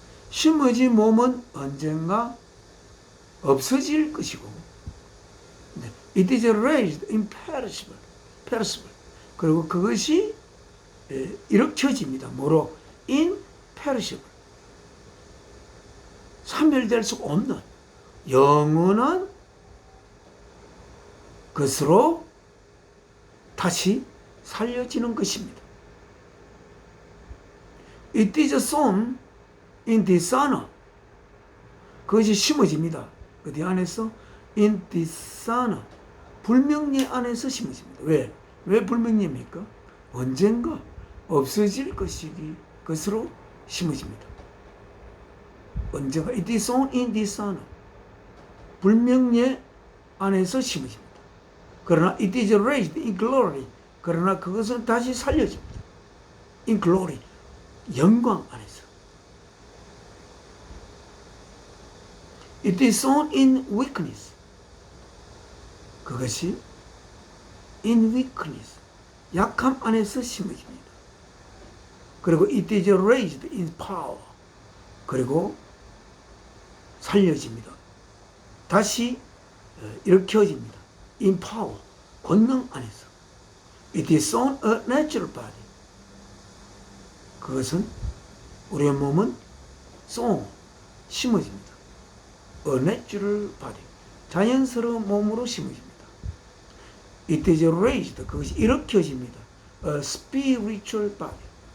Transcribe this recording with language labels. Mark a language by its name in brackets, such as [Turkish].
[Korean] 심어진 몸은 언젠가 없어질 것이고, [English] it is raised imperishable, perishable. [Korean] 그리고 그것이 일으켜집니다. 뭐로? imperishable. 사멸될 수 없는 영원한 것으로 다시 살려지는 것입니다. [English] It is sown in dishonor. [Korean] 그것이 심어집니다. 어디 안에서? [English] in dishonor. [Korean] 불명예 안에서 심어집니다. 왜? 왜 불명예입니까? 언젠가 없어질 것으로 심어집니다. 언젠가 [English] it is sown in dishonor. [Korean] 불명예 안에서 심어집니다. 그러나 [English] it is raised in glory. [Korean] 그러나 그것은 다시 살려집니다. [English] in glory. [Korean] 영광 안에서. [English] It is sown in weakness. [Korean] 그것이 [English] in weakness. [Korean] 약함 안에서 심어집니다. 그리고 [English] it is raised in power. [Korean] 그리고 살려집니다. 다시 일으켜집니다. [English] in power. [Korean] 권능 안에서. [English] It is sown a natural body. [Korean] 그것은 우리의 몸은 sown, 심어집니다. [English] A natural body. [Korean] 자연스러운 몸으로 심어집니다. [English] It is raised. [Korean] 그것이 일으켜집니다. [English] A spiritual body.